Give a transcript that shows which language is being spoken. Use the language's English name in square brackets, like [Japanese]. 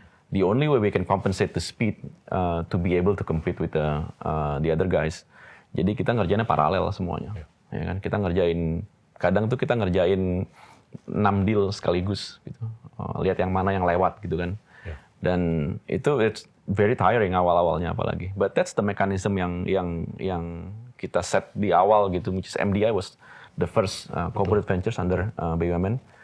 [English] The only way we can compensate the speed to be able to compete with the other guys. [Indonesian] Jadi kita ngerjainnya paralel semuanya. Ya kan? Kadang tuh kita ngerjain 6 deal sekaligus gitu. Lihat yang mana yang lewat gitu kan. Dan itu [English] it's very tiring [Indonesian] awal-awalnya apalagi. [English] But that's the mechanism [Indonesian] yang kita set di awal gitu, [English] which is MDI was the first corporate ventures under BUMN.